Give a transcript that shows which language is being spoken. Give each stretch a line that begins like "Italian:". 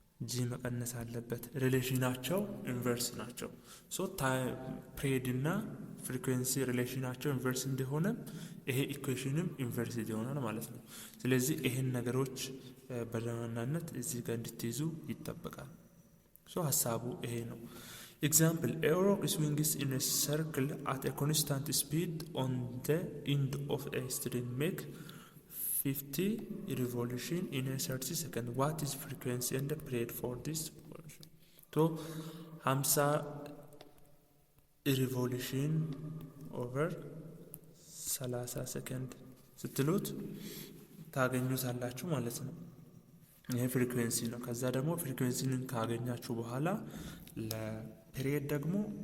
Amharic: ጂ መቀነስ አለበት። ሪሌሽናቸው ኢንቨርስ ናቸው። ሶ ፔሪዮድ እና ፍሪኩዌንሲ ሪሌሽናቸው ኢንቨርስ እንደሆነ ይሄ ኢኩዌሽንም ኢንቨርስ ይሆናል ማለት ነው። ስለዚህ ይሄን ነገሮች በዋናነት እዚህ ጋር እንድትይዙ ይጠበቃል። ሶ ሐሳቡ ይሄ ነው። ኤግዛምፕል
English: a rock swings in a circle at a constant speed on the end of a string make 50 revolution in a 30 second. What is frequency and the period for this revolution? So 50 revolution over 30
Amharic: ሰከንድ ስትሉት ታገኙታላችሁ ማለት ነው። ይሄ ፍሪኩዌንሲ ነው። ከዛ ደግሞ ፍሪኩዌንሲን ካገኛችሁ በኋላ ለፔሪዮድ ደግሞ